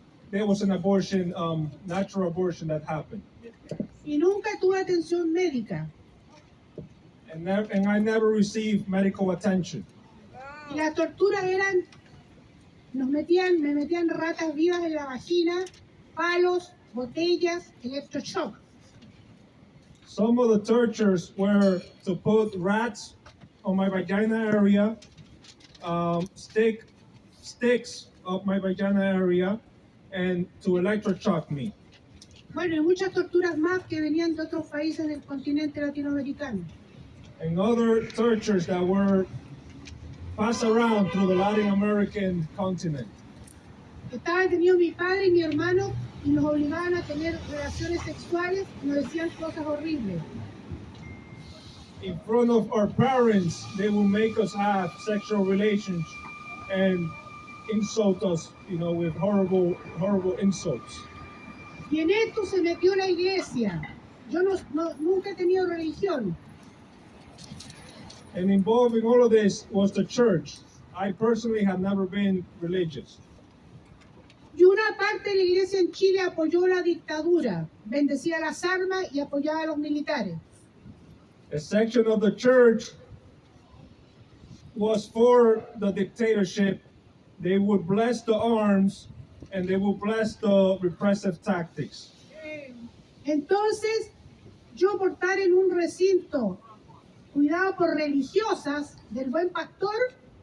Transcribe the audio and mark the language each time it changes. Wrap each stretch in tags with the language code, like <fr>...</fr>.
<en>There was an abortion, natural abortion that happened.</en> <es>Y nunca tuve atención médica.</es> <en>And I never received medical attention.</en> <es>Y las torturas eran, me metían ratas vivas en la vagina, palos, botellas, electroshock.</es> <en>Some of the tortures were to put rats on my vagina area, sticks up my vagina area, and to electroshock me.</en> <es>Bueno, y muchas torturas más que venían de otros países del continente latinoamericano.</es> <en>And other tortures that were passed around through the Latin American continent.</en> <es>Estaba detenido mi padre y mi hermano y nos obligaban a tener relaciones sexuales y nos decían cosas horribles.</es> <en>In front of our parents, they will make us have sexual relations and insult us, with horrible insults.</en> <es>Y en esto se metió la iglesia. Yo nunca he tenido religión.</es> <en>And involved in all of this was the church. I personally have never been religious.</en> <es>Y una parte de la iglesia en Chile apoyó la dictadura, bendecía las armas y apoyaba a los militares.</es> <en>A section of the church was for the dictatorship. They would bless the arms and they would bless the repressive tactics.</en> <es>Entonces, yo por estar en un recinto cuidado por religiosas del buen pastor,</es>